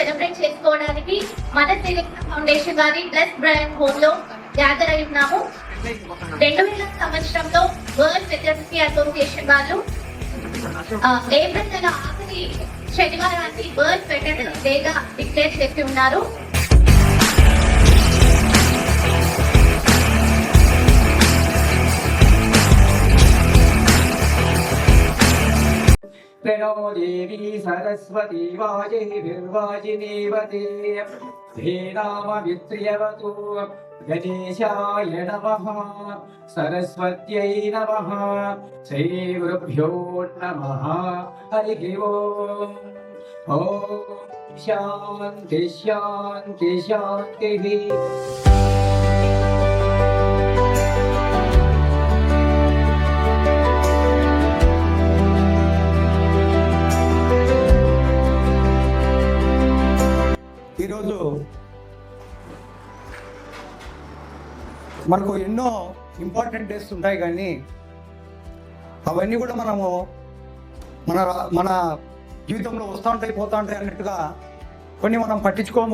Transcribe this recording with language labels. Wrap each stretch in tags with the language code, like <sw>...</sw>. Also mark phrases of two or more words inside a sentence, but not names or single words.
<te>సెలబ్రేట్ చేసుకోవడానికి మన శ్రీకృష్ణ ఫౌండేషన్ వారి బ్లెస్ బ్రాండ్ హోమ్ లో గ్యాదర్ అయి ఉన్నాము. 2000 సంవత్సరంలో వరల్డ్ వెటర్నరీ అసోసియేషన్ వాళ్ళు ఏప్రిల్ నెల ఆఖరి శనివారాన్ని వరల్డ్ వెటర్నరీ డేగా డిక్లేర్ చేసి ఉన్నారు.</te> <sa>प्रणो देवी सरस्वती वाजिनीवते धेनामवित्र्यवतु गणेशाय नमः सरस्वत्यै नमः श्रीगुरुभ्यो नमः हरिः ओम् ॐ शान्ति शान्ति शान्तिः।</sa> <te>ఈరోజు మనకు ఎన్నో</te> <en>important days</en> <te>ఉంటాయి, కానీ అవన్నీ కూడా మనము మన జీవితంలో వస్తూ ఉంటాయి పోతూ ఉంటాయి అన్నట్టుగా కొన్ని మనం పట్టించుకోము.</te>